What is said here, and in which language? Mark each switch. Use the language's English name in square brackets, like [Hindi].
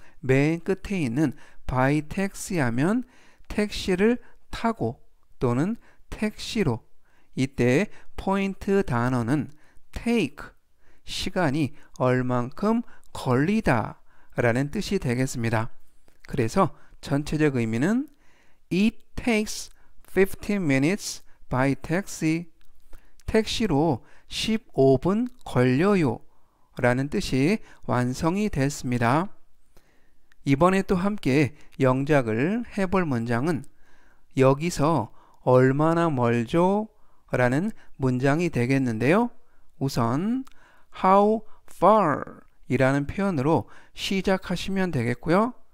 [Korean] 맨 끝에 있는 [English] by taxi [Korean] 하면 택시를 타고 또는 택시로, 이때 포인트 단어는 take, 시간이 얼만큼 걸리다 라는 뜻이 되겠습니다. 그래서 전체적 의미는 [English] It takes 15 minutes by taxi. [Korean] 택시로 15분 걸려요 라는 뜻이 완성이 됐습니다. 이번에 또 함께 영작을 해볼 문장은 여기서 얼마나 멀죠? 라는 문장이 되겠는데요. 우선 [English] how far [Korean] 이라는 표현으로 시작하시면 되겠고요.